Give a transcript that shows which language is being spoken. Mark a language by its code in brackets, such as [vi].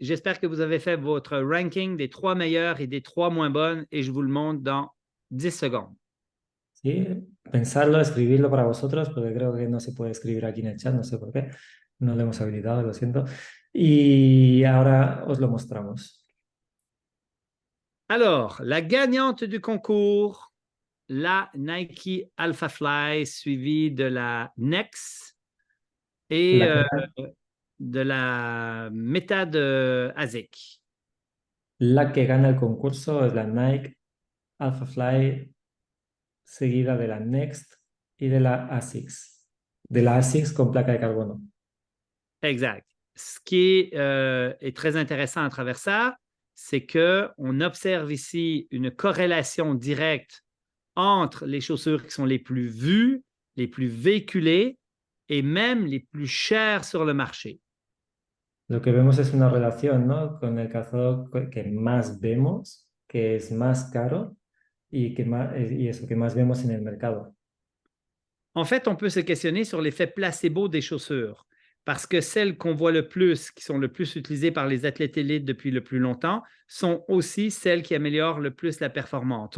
[fr] J'espère que vous avez fait votre ranking des 3 meilleures et des 3 moins bonnes et je vous le montre dans 10 secondes. [es] Sí, pensarlo, escribirlo para vosotros, porque creo que no se puede escribir aquí en el chat, no sé por qué, no lo hemos habilitado, lo siento. Y ahora os lo mostramos. [fr] Alors, la gagnante du concours, la Nike Alpha Fly, suivie de la Nex. Et de la méthode ASIC. [es] La que gana el concurso es la Nike Alphafly, seguida de la Next y de la ASICS. De la ASICS con placa de carbono. [fr] Exact. Ce qui est très intéressant à travers ça, c'est qu'on observe ici une corrélation directe entre les chaussures qui sont les plus vues, les plus véhiculées et même les plus chères sur le marché. [es] Lo que vemos es una relación, ¿no? Con el calzado que más vemos, que es más caro y eso que más vemos en el mercado. [fr] En fait, on peut se questionner sur l'effet placebo des chaussures, parce que celles qu'on voit le plus, qui sont le plus utilisées par les athlètes élites depuis le plus longtemps, sont aussi celles qui améliorent le plus la performance.